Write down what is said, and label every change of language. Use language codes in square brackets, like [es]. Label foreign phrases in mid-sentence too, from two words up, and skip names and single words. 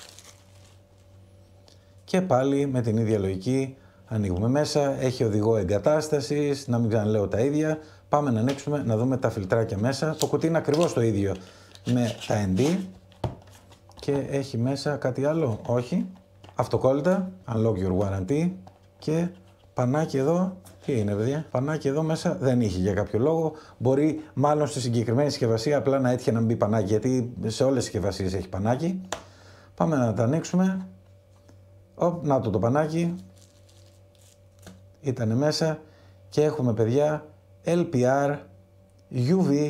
[el] Και πάλι με την ίδια λογική ανοίγουμε μέσα. Έχει οδηγό εγκατάστασης, να μην ξαναλέω τα ίδια. Πάμε να ανοίξουμε, να δούμε τα φιλτράκια μέσα. Το κουτί είναι ακριβώς το ίδιο με τα ND. Και έχει μέσα κάτι άλλο, όχι. Αυτοκόλλητα, [en] Unlock your warranty. [el] Και πανάκι εδώ, τι είναι παιδιά, πανάκι εδώ μέσα δεν είχε για κάποιο λόγο. Μπορεί μάλλον στη συγκεκριμένη συσκευασία απλά να έτυχε να μπει πανάκι, γιατί σε όλες τις συσκευασίες έχει πανάκι. Πάμε να τα ανοίξουμε. Να το πανάκι. Ήτανε μέσα και έχουμε, παιδιά, LPR, UV.